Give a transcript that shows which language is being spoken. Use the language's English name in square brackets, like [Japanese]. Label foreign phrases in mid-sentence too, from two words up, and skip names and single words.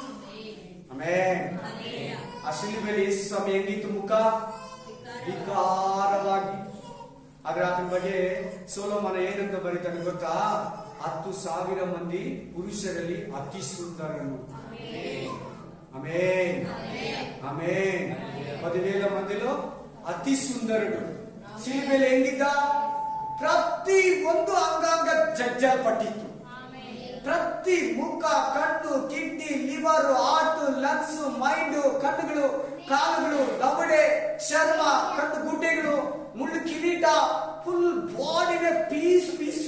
[Kannada] ಆ ಶಿಲುಬೆಯಲ್ಲಿ ಯೇಸು ಸ್ವಾಮಿ ಹೆಂಗಿತ್ತು ಮುಖ? ವಿಕಾರವಾಗಿ. ಆದ್ರೆ ಆತನ ಬಗ್ಗೆ ಸೊಲೊಮೋನ ಏನಂತ ಬರೀತಾನೆ ಗೊತ್ತಾ? 10,000 ಮಂದಿ ಪುರುಷರಲ್ಲಿ ಅತಿ ಸುಂದರನು. [Telugu] ఆమేన్ ఆమేన్ 10,000 మందిలో అతి సుందరుడు [Kannada] ಶಿಲುಬೆಯಲ್ಲಿ ಹೆಂಗಿದ್ದ? ಪ್ರತಿ ಒಂದು ಅಂಗಾಂಗ ಜಜ್ಜಲ್ಪಟ್ಟಿತ್ತು. ಪ್ರತಿ ಮುಖ, ಕಣ್ಣು, [English] kidney, liver, heart, lungs, mind, [Kannada] ಕಣ್ಣುಗಳು, ಕಾಲುಗಳು, ದವಡೆ, ಚರ್ಮ, ಕಣ್ಣು ಗುಡ್ಡೆಗಳು, ಮುಳ್ಳು ಕಿರೀಟ, [English] full bodyನೇ [Kannada] ಪೀಸು.